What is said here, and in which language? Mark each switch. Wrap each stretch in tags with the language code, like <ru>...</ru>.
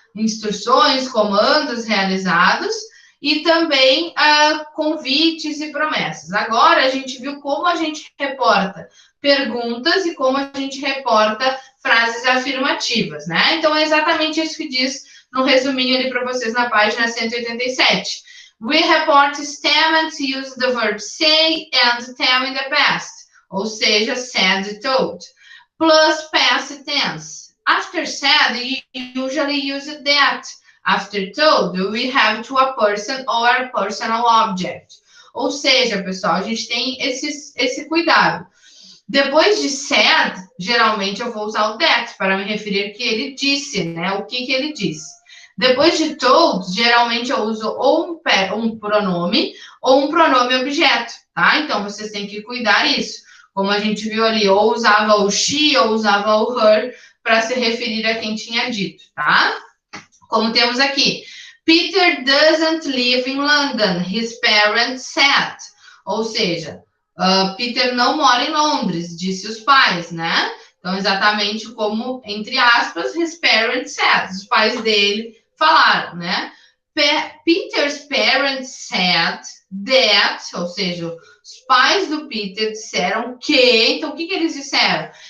<pt>Instruções, comandos realizados e também convites e promessas. Agora, a gente viu como a gente reporta perguntas e como a gente reporta frases afirmativas, né? Então, é exatamente isso que diz no resuminho ali para vocês na página 187.</pt> <en>We report statements use the verb say and tell in the past,</en> <pt>ou seja,</pt> <en>said, told, plus past tense. After said, you usually use that. After told, we have to a person or a personal object.</en> <pt>Ou seja, pessoal, a gente tem esse cuidado. Depois de said, geralmente eu vou usar o that para me referir que ele disse, né? O que ele disse. Depois de told, geralmente eu uso ou um pronome ou um pronome objeto, tá? Então, vocês têm que cuidar isso. Como a gente viu ali, ou usava o she ou usava o her para se referir a quem tinha dito, tá?</pt> <en>Como temos aqui, Peter doesn't live in London, his parents said.</en> <pt>Ou seja, Peter não mora em Londres, disse os pais, né? Então, exatamente como, entre aspas,</pt> <en>his parents said.</en> <pt>Os pais dele falaram, né?</pt> <en>Peter's parents said that,</en> <pt>ou seja, os pais do Peter disseram que, então o que eles disseram?</pt>